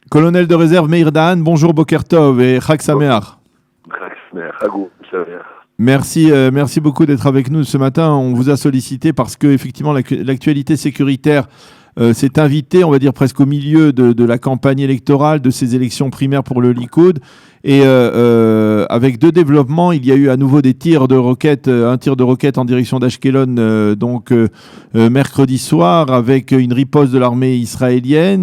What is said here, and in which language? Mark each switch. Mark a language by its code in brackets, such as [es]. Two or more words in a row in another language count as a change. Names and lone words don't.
[fr] Colonel de réserve Meir Dahan, bonjour [he] בוקר טוב [fr] et [he] חג שמח. חג שמח, חגו שמח. [fr] Merci beaucoup d'être avec nous ce matin. On vous a sollicité parce que effectivement l'actualité sécuritaire s'est invitée, on va dire presque au milieu de la campagne électorale, de ces élections primaires pour le Likoud. Et avec deux développements, il y a eu à nouveau des tirs de roquettes, un tir de roquette en direction d'Ashkelon, mercredi soir, avec une riposte de l'armée israélienne.